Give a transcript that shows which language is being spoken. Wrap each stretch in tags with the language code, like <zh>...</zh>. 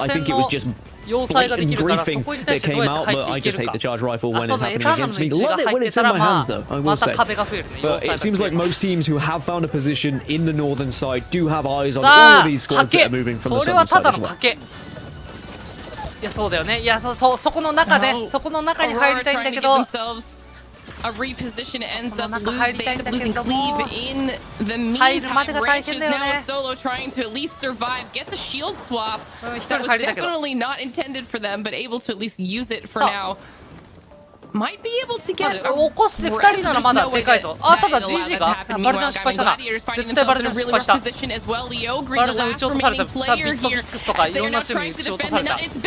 <en>I think it was just blatant griefing that came out, but I just hate the charge rifle when it's happening against me. Love it when it's in my hands, though, I will say. But it seems like most teams who have found a position in the northern side do have eyes on all of these squads that are moving from the southern side as well.</en> <ja>いやそうだよね。いやそこの中でそこの中に入りたいんだけど。</ja> <en>A reposition ends up losing cleave in the meantime. Ranch is now solo trying to at least survive. Gets a shield swap that was definitely not intended for them, but able to at least use it for now. Might be able to get</en> <ja>起こして2人ならまだでかいぞ。あ、ただ GG がバルジャン失敗したな。絶対バルジャン失敗した。バルジャン撃ち落とされた。さあ、ビットフィックスとかいろんなチームに撃ち落とされた。</ja>